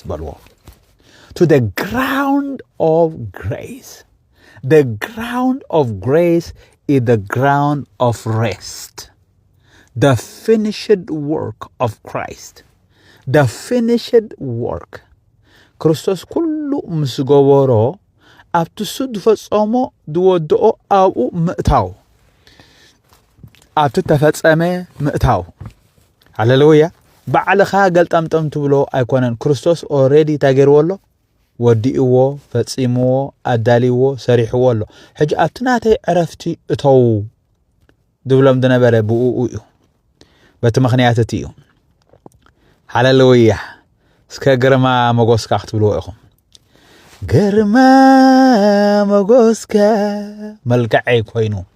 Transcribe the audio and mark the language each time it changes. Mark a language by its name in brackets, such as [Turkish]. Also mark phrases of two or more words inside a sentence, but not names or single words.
[English] To the ground of grace. The ground of grace is the ground of rest. The finished work of Christ. The finished work. [Tigrinya] ክርስቶስ ኩሉ ምስ ገበሮ ኣብቲ እሱ ዝፈጸሞ ዝወድኦ ኣብኡ ምእታው ኣብቲ ተፈጸመ ምእታው ሃሌሉያ ባዕልኻ ገልጠምጠም ትብሎ ኣይኮነን ክርስቶስ ኦሬዲ ተገይርዎሎ ወዲእዎ ፈጺምዎ ኣዳሊዎ ሰሪሕዎ ኣሎ ሕጂ ኣብቲ ናተይ ዕረፍቲ እተው ድብሎም ዝነበረ ብኡ እዩ በቲ ምኽንያት እቲ እዩ ሃሌሉያ እስከ ግርማ መጎስካ ክትብልዎ ኢኹም ግርማ መጎስካ መልክዐይ ኮይኑ